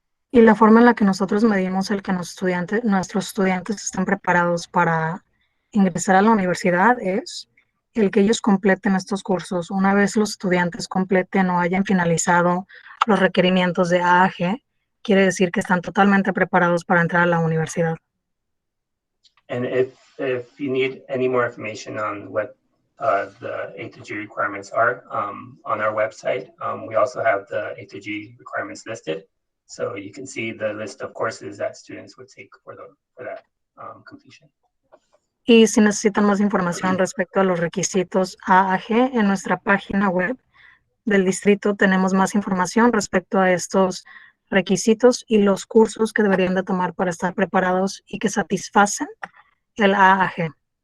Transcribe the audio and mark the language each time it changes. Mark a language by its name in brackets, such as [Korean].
[Spanish] Y la forma en la que nosotros medimos el que nuestros estudiantes estén preparados para ingresar a la universidad es el que ellos completen estos cursos. Una vez los estudiantes completen o hayan finalizado los requerimientos de A a G, quiere decir que están totalmente preparados para entrar a la universidad. [English] And if you need any more information on what the Atg requirements are, on our website, we also have the Atg requirements listed. So you can see the list of courses that students would take for that completion. [Spanish] Y si necesitan más información respecto a los requisitos A a G, en nuestra página web del distrito tenemos más información respecto a estos requisitos y los cursos que deberían de tomar para estar preparados y que satisfacen el A a G.